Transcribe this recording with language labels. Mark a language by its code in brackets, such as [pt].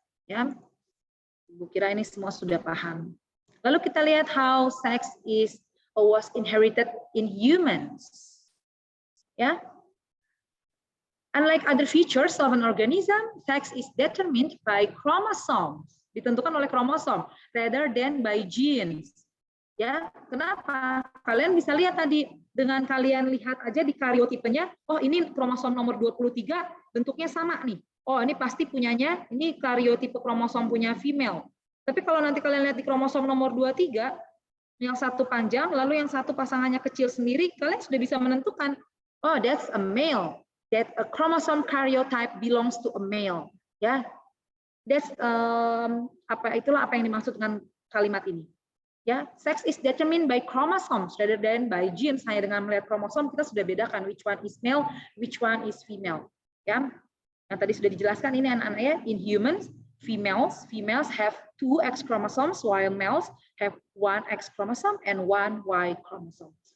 [id] Ya, Ibu kira ini semua sudah paham. Lalu kita lihat [en] how sex was inherited in humans. Ya, unlike other features of an organism, sex is determined by chromosomes. [id] Ditentukan oleh kromosom [en] rather than by genes. [id] Ya, kenapa? Kalian bisa lihat tadi dengan kalian lihat aja di karyotipenya, oh ini kromosom nomor 23 bentuknya sama nih. Oh, ini pasti punyanya, ini karyotipe kromosom punya female. Tapi kalau nanti kalian lihat di kromosom nomor 23, yang satu panjang, lalu yang satu pasangannya kecil sendiri, kalian sudah bisa menentukan, oh [en] that's a male, that a chromosome karyotype belongs to a male. [id] Ya, that's itulah apa yang dimaksud dengan kalimat ini. [en] Ya, sex is determined by chromosomes rather than by genes. [id] Hanya dengan melihat kromosom kita sudah bedakan [en] which one is male, which one is female. [id] Ya, yang tadi sudah dijelaskan ini anak-anak ya. [en] In humans, females have 2 X chromosomes, while males have 1 X chromosome and 1 Y chromosome.